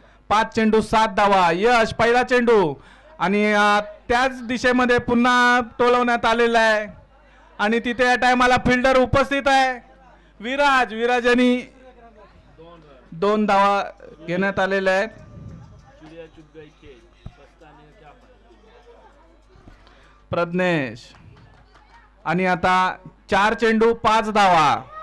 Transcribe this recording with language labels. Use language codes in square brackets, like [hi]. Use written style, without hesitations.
[mr] 5 चेंडू 7 धावा. यश पहिला चेंडू आणि त्याच दिशेमध्ये पुन्हा टोलवण्यात आलेला आहे आणि तिथे या टायमाला फिल्डर उपस्थित आहे विराज यांनी 2 धावा घेण्यात आलेल्या आहेत. [hi] चिड़िया चुप गई के पछताने का क्या फायदा. [mr] प्रज्ञेश आणि आता 4 चेंडू 5 धावा.